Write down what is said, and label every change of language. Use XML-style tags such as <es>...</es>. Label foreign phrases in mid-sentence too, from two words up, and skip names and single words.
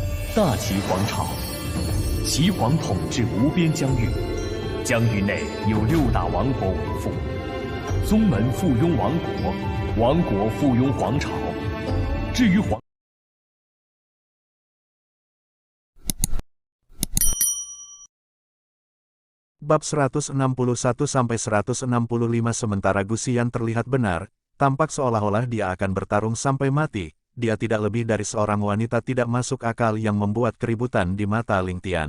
<zh>大齐皇朝，齐皇统治无边疆域，疆域内有6大王国为父，宗门附庸王国，王国附庸皇朝。至于皇。</zh> <id>Bab 161-165 sementara Gusian terlihat benar, tampak seolah-olah dia akan bertarung sampai mati, dia tidak lebih dari seorang wanita tidak masuk akal yang membuat keributan di mata Ling Tian.</id>